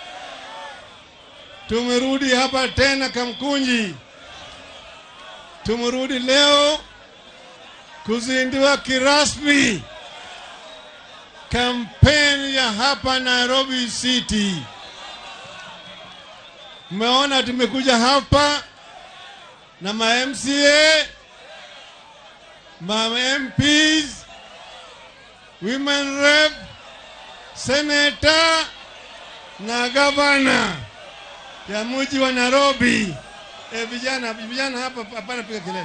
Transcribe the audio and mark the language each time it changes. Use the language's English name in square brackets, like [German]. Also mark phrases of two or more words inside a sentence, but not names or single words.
[Swahili] Tumerudi hapa tena Kamkunji. Tumerudi leo kuzindua kirasmi kampeni ya hapa Nairobi City. Mmeona tumekuja hapa na ma MCA, ma MPs, [English] women rep, [Swahili] senator na gavana ya mji wa Nairobi. Vijana hapa hapana piga kelele.